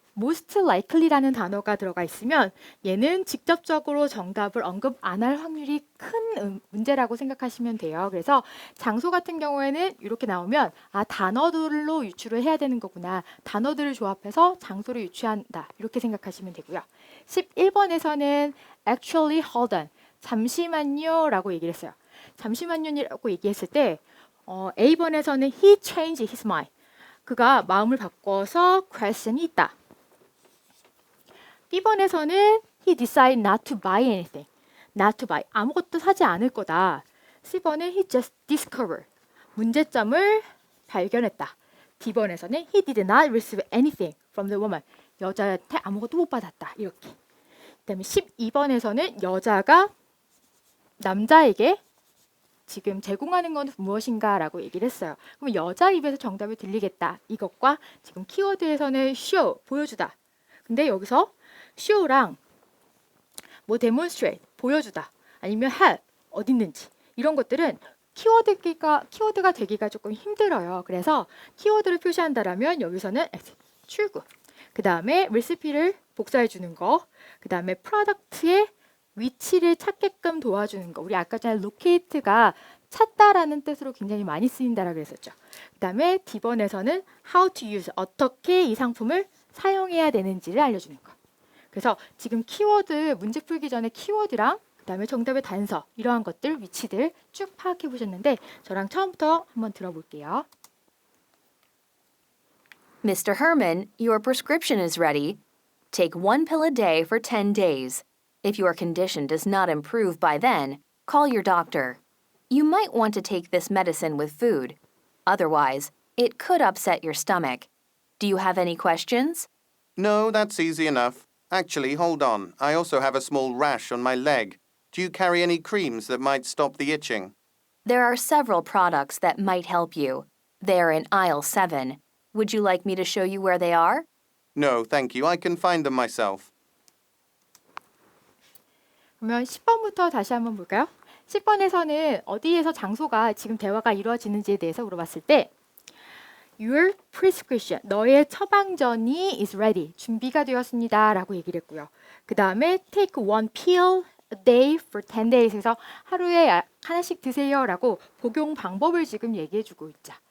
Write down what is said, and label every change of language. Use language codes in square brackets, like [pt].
[ko] most likely라는 단어가 들어가 있으면 얘는 직접적으로 정답을 언급 안 할 확률이 큰 문제라고 생각하시면 돼요. 그래서 장소 같은 경우에는 이렇게 나오면 아, 단어들로 유추를 해야 되는 거구나. 단어들을 조합해서 장소를 유추한다. 이렇게 생각하시면 되고요. 11번에서는 [en] actually hold on. [ko] 잠시만요 라고 얘기를 했어요. 잠시만요라고 얘기했을 때 A번에서는 [en] he changed his mind. [ko] 그가 마음을 바꿔서 question이 있다. B번에서는 [en] he decided not to buy anything. not to buy. [ko] 아무것도 사지 않을 거다. C번은 [en] he just discovered. [ko] 문제점을 발견했다. D번에서는 [en] he did not receive anything from the woman. [ko] 여자한테 아무것도 못 받았다. 이렇게. 그다음에 12번에서는 여자가 남자에게 지금 제공하는 건 무엇인가 라고 얘기를 했어요. 그럼 여자 입에서 정답이 들리겠다. 이것과 지금 키워드에서는 show, 보여주다. 근데 여기서 show랑 뭐 demonstrate, 보여주다. 아니면 help, 어디 있는지. 이런 것들은 키워드가 되기가 조금 힘들어요. 그래서 키워드를 표시한다라면 여기서는 출구. 그 다음에 레시피를 복사해 주는 거. 그 다음에 프로덕트의 위치를 찾게끔 도와주는 거. 우리 아까 전에 locate가 찾다라는 뜻으로 굉장히 많이 쓰인다라고 했었죠. 그 다음에 D번에서는 [en] how to use, [ko] 어떻게 이 상품을 사용해야 되는지를 알려주는 거. 그래서 지금 키워드, 문제 풀기 전에 키워드랑 그 다음에 정답의 단서, 이러한 것들, 위치들 쭉 파악해 보셨는데 저랑 처음부터 한번 들어볼게요. [en] Mr. Herman, your prescription is ready. Take 1 pill a day for 10 days. If your condition does not improve by then, call your doctor. You might want to take this medicine with food. Otherwise, it could upset your stomach. Do you have any questions? No, that's easy enough. Actually, hold on. I also have a small rash on my leg. Do you carry any creams that might stop the itching? There are several products that might help you. They're in aisle 7. Would you like me to show you where they are? No, thank you. I can find them myself. [ko] 그러면 10번부터 다시 한번 볼까요? 10번에서는 어디에서 장소가 지금 대화가 이루어지는지에 대해서 물어봤을 때 [en] Your prescription, [ko] 너의 처방전이 [en] is ready, [ko] 준비가 되었습니다 라고 얘기를 했고요. 그 다음에 [en] take 1 pill a day for 10 days [ko] 에서 하루에 하나씩 드세요 라고 복용 방법을 지금 얘기해 주고 있죠.